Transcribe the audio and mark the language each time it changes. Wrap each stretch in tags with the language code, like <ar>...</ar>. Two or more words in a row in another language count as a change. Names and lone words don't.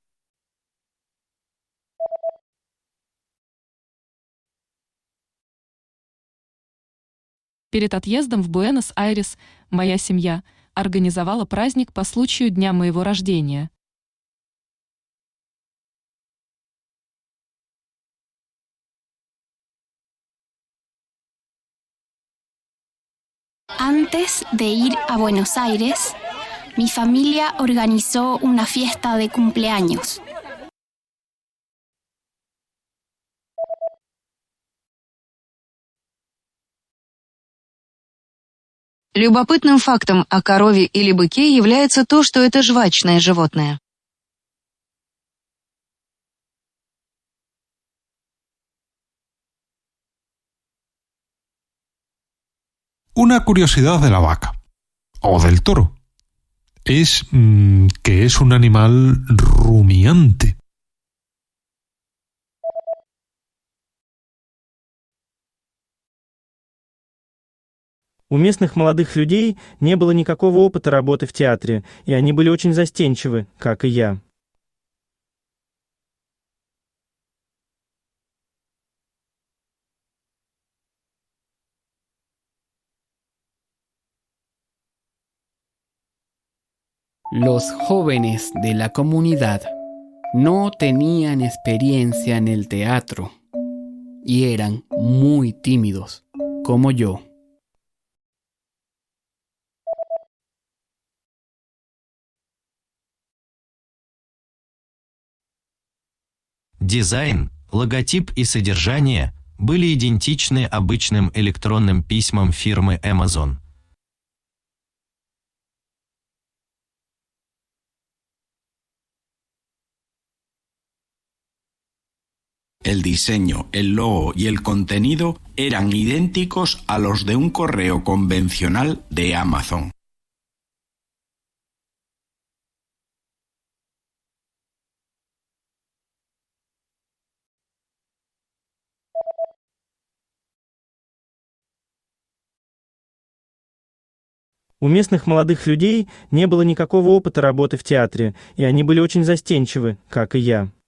<ru>Перед отъездом в Буэнос-Айрес моя семья организовала праздник по случаю дня моего рождения.</ru> <es>Antes de ir a Buenos Aires, mi familia organizó una fiesta de cumpleaños.</es> <ru>Любопытным фактом о корове или быке является то, что это жвачное животное.</ru> <es>Una curiosidad de la vaca, o del toro, es que es un animal rumiante.</es> <ru>У местных молодых людей не было никакого опыта работы в театре, и они были очень застенчивы, как и я.</ru> <es>Los jóvenes de la comunidad no tenían experiencia en el teatro y eran muy tímidos, como yo.</es> <ru>Дизайн, логотип и содержание были идентичны обычным электронным письмам фирмы Amazon.</ru> <es>El diseño, el logo y el contenido eran idénticos a los de un correo convencional de Amazon.</es> <ru>У местных молодых людей не было никакого опыта работы в театре, и они были очень застенчивы, как и я.</ru>